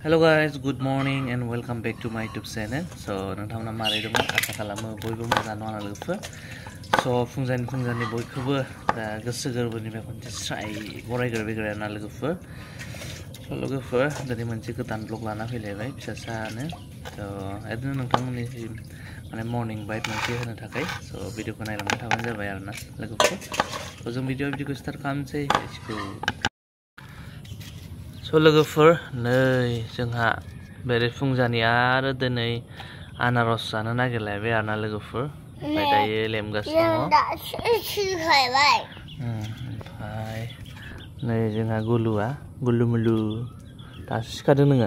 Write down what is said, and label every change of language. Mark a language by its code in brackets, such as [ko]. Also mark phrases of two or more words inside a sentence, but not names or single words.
[en] Hello guys, good morning and welcome back to my YouTube channel. [brx] So नोंथांमोना मारै दङ आसा खालामो बयबो मोजां दङ लोगोफोर. So फुंजानि बयखौबो गोसो गोरबोनिफ्राय खनसे स्राय बरायग्रोबाय आरोना लोगोफोर. So लोगोफोर दिनै मोनसे गोदान ब्लग लाना फैलायबाय फिसासानो. So बिदिनो नोंथांमोननिसिम माने मर्निं बाइट मोनसे होनो थाखाय so भिडिअखौ नायलांबाय थाबानो जाबाय आरोना लोगोफोर. So जों भिडिअखौ स्टार्ट खालामनोसै. [en] Let's go. [brx] So लोगोफोर नै जोंहा बेरे फुंजानि आरो दिनै आनारस जानो नागिरलायबाय आरोना लोगोफोर. ओमफ्राय दायो लेमगासिनो दङ. ओमफ्राय नै जोंहा गुलुआ गुलुमुलु दासो सिखारदों नोङो?